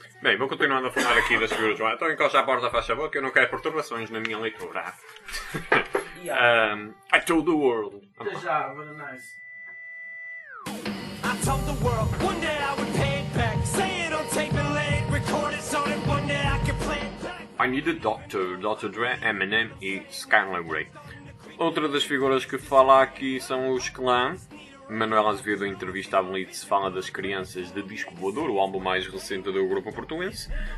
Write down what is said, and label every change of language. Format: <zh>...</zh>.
<pt>Bem, vou continuando a falar aqui das figuras. Então encosta a porta, faz favor, que eu não quero perturbações na minha leitura.</pt> <en>I told the world.</en> <pt>Já, mas é</pt> <en>nice. I told the world one day I would pay it back. Say it on tape and lay it. Record it so that one day I can play it back.</en> <pt>I Need a Doctor, Dr. Dre, Eminem e Skylar Grey. Outra das figuras que fala aqui são os Clã. Manuel Azevedo, em entrevista à Blitz, fala das crianças de Disco Voador, o álbum mais recente do grupo portuense.</pt>